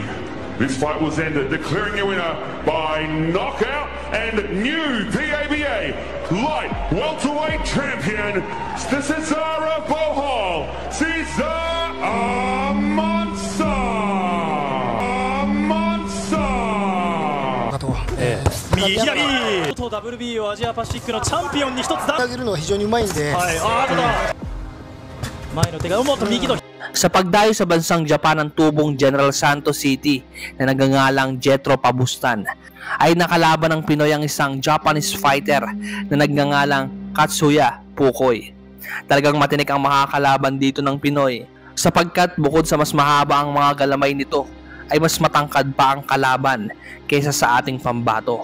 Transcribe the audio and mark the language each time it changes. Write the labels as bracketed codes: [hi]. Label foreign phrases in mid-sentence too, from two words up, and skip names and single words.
[en] This fight was ended, declaring a winner by knockout and new PABA light welterweight champion, Cesar Bohol, Cesar Amonsot. [ja] 右左と WBO アジアパシフィックのチャンピオンに一つだ。上げるのは非常にうまいんで。はい。前の手がもっと右と。 [tl] Sa pagdayo sa bansang Japan ng tubong General Santos City na nagngangalang Jetro Pabustan, ay nakalaban ng Pinoy ang isang [en] Japanese fighter [tl] na nagngangalang Katsuya Pukoy. Talagang matinik ang makakalaban dito ng Pinoy sapagkat bukod sa mas mahaba ang mga galamay nito, ay mas matangkad pa ang kalaban kaysa sa ating pambato.